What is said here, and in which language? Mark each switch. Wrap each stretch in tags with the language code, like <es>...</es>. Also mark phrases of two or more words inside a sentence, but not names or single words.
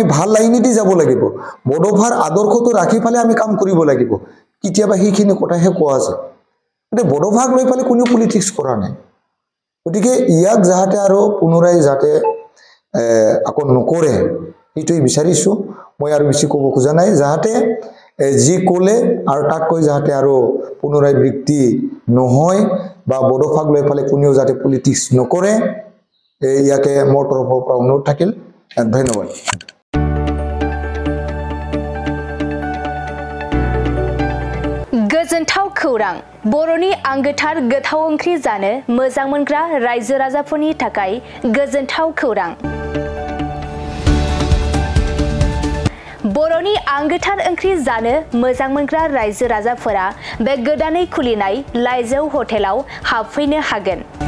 <as>ভাল লাইনেদি যাব লাগিব বড়োফাৰ আদৰ্শটো ৰাখি ফালে আমি কাম কৰিব লাগিব কিতিয়াবা সেইখিনি কথাহে কোৱা যায় কিন্তু বড়োভাগ লৈ পালে কোনো পলিটিক্স কৰা নাই গতিকে ইয়াক যাতে আৰু পুনৰাই যাতে আকৌ নকৰে এইটোই বিচাৰিছো মই আৰু বেছি ক'ব খোজা নাই যাতে যি ক'লে আৰু তাতকৈ যাতে আৰু পুনৰাই বৃত্তি নহয় বা বড়োভাগ লৈ পালে কোনেও যাতে পলিটিক্স নকৰে ইয়াকে মোৰ তৰফৰ পৰা অনুৰোধ থাকিল ধন্যবাদ</as> <brx>गोजोनथाव खौरां बर'नि आंगोथार गोथाव ओंख्रि जानो मोजां मोनग्रा रायजो राजाफोरनि थाखाय गोजोनथाव खौरां बर'नि आंगोथार ओंख्रि जानो मोजां मोनग्रा रायजो राजाफोरा बे गोदानै खुलिनाय लाइजौ हटेलाव हाबफैनो हागोन।</brx>